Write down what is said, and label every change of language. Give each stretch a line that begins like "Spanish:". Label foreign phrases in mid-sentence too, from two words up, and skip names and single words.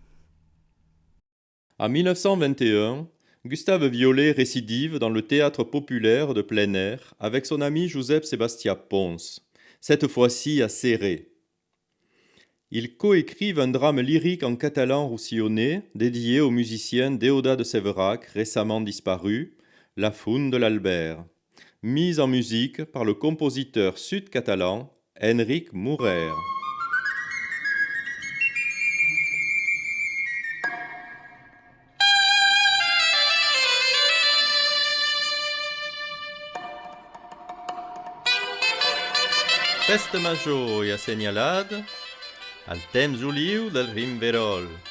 French: En 1921, Gustave Viollet récidive dans le théâtre populaire de plein air avec son ami Josep Sébastien Pons, cette fois-ci à Céré. Ils coécrivent un drame lyrique en catalan roussillonnais dédié au musicien Déodat de Séverac, récemment disparu, La Font de l'Albert, mise en musique par le compositeur sud-catalan Enric Mourer.
Catalan: Festa major i assenyalada al temps oliu del Rimverol.